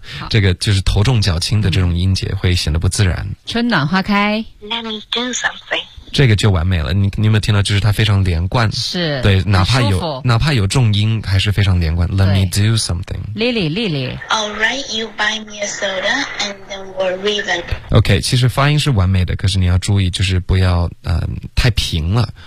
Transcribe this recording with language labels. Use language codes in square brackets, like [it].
[zh] 这个就是头重脚轻的这种音节会显得不自然。春暖花开 [en] Let me do something. [zh] 这个就完美了。你有没有听到？就是它非常连贯，是对，哪怕有重音，还是非常连贯。 [en] Let me do something. Lily, Lily. All right, you buy me a soda, and then we'll revamp. [zh] Okay, 其实发音是完美的，可是你要注意，就是不要太平了。